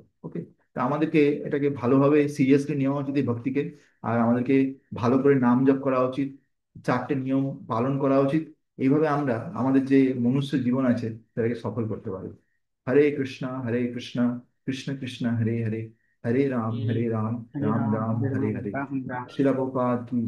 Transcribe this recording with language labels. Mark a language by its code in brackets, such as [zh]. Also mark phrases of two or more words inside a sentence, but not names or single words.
[bn] ওকে, তা আমাদেরকে এটাকে ভালোভাবে সিরিয়াসলি নেওয়া উচিত এই ভক্তিকে। আর আমাদেরকে ভালো করে নাম জপ করা উচিত, 4টে নিয়ম পালন করা উচিত। এইভাবে আমরা আমাদের যে মনুষ্য জীবন আছে সেটাকে সফল করতে পারবো। হরে কৃষ্ণ হরে কৃষ্ণ, কৃষ্ণ কৃষ্ণ হরে হরে, হরে রাম हरे হরে রাম, हरे রাম राम রাম हरे হরে राम হরে। राम राम। শিলা প্রভুপাদ কি জয়।